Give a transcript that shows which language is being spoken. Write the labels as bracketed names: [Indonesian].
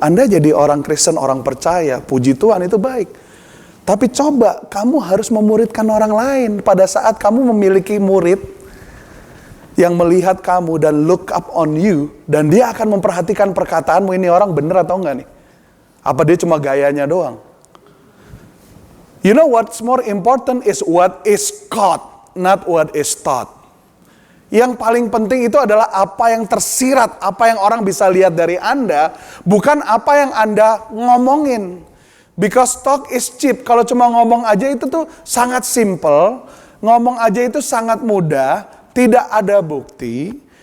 [Indonesian] Anda jadi orang Kristen, orang percaya, puji Tuhan itu baik. Tapi coba kamu harus memuridkan orang lain. Pada saat kamu memiliki murid yang melihat kamu dan [English] look up on you, [Indonesian] dan dia akan memperhatikan perkataanmu, ini orang bener atau enggak nih? Apa dia cuma gayanya doang? [English] You know what's more important is what is caught, not what is taught. [Indonesian] Yang paling penting itu adalah apa yang tersirat, apa yang orang bisa lihat dari Anda, bukan apa yang Anda ngomongin. [English] Because talk is cheap. [Indonesian] Kalau cuma ngomong aja itu tuh sangat simple, ngomong aja itu sangat mudah, tidak ada bukti.